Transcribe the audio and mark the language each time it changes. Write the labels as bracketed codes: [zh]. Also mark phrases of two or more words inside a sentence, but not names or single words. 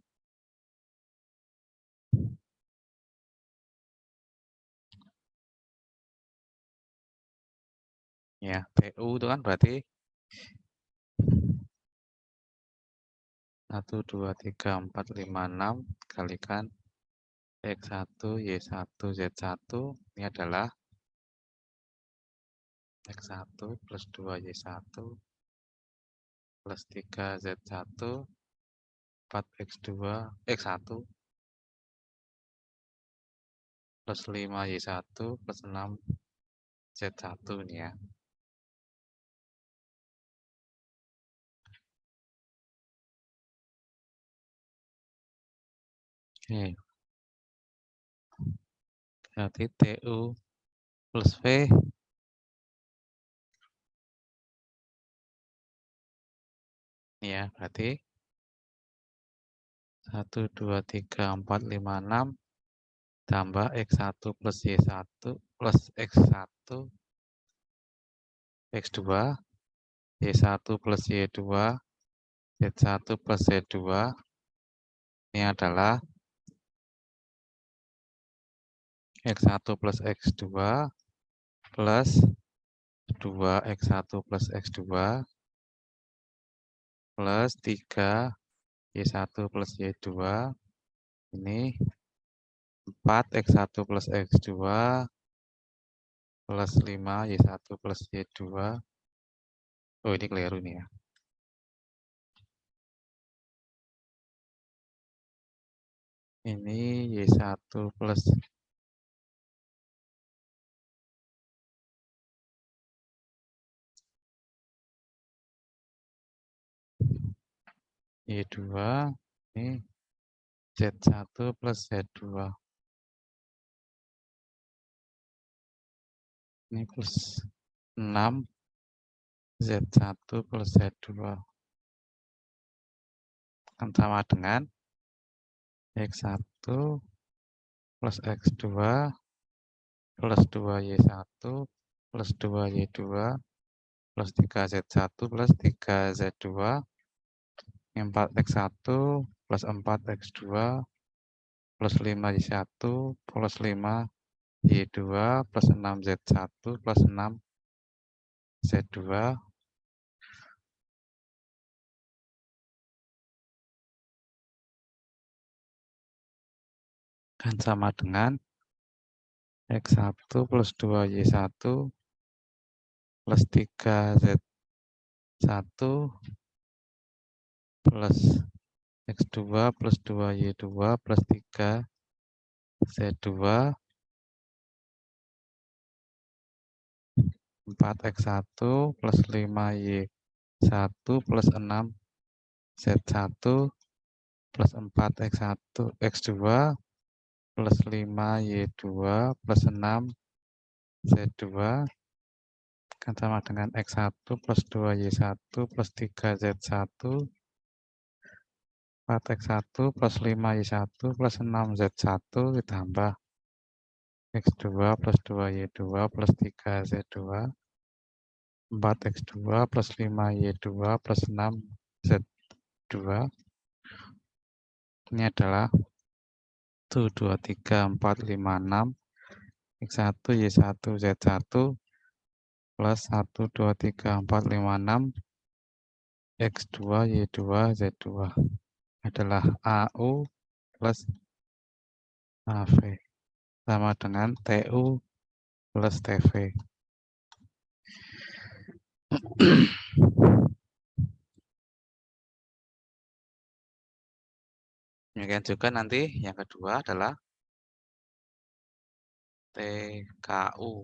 [id] Ya, TU itu kan berarti 1, 2, 3, 4, 5, 6 kalikan X1, Y1, Z1. Ini adalah X1 plus 2 Y1 plus 3 Z1 4 X2 X1 plus 5 Y1 plus 6 Z1 ini ya. Oke. Berarti TU plus V ini ya, berarti 1, 2, 3, 4, 5, 6 tambah X1 plus Y1 plus X1 X2 Y1 plus Y2 Z1 plus Z2 ini adalah X1 plus X2 plus 2X1 plus X2 plus 3 Y1 plus Y2 ini 4X1 plus X2 plus 5 Y1 plus Y2. Oh, ini keliru nih ya. Ini Y1 plus Y2 ini Z1 plus Z2 ini plus 6 Z1 plus Z2 akan sama dengan X1 plus X2 plus 2Y1 plus 2Y2 plus 3Z1 plus 3Z2 4X1 plus 4X2 plus 5Y1 plus 5Y2 plus 6Z1 plus 6Z2 kan sama dengan X1 plus 2Y1 plus 3Z1 plus X2 plus 2Y2 plus 3Z2 4x1 plus 5y1 plus 6z1 plus 4x1 x2 plus 5y2 plus 6z2 kan sama dengan x1 plus 2y1 plus 3z1 4x1 plus 5y1 plus 6z1 ditambah x2 plus 2y2 plus 3z2 4x2 plus 5y2 plus 6z2 ini adalah 1, 2, 3, 4, 5, 6 x1 y1 z1 plus 1, 2, 3, 4, 5, 6 x2 y2 z2 adalah AU plus AV sama dengan TU plus TV. Demikian juga nanti yang kedua adalah TKU.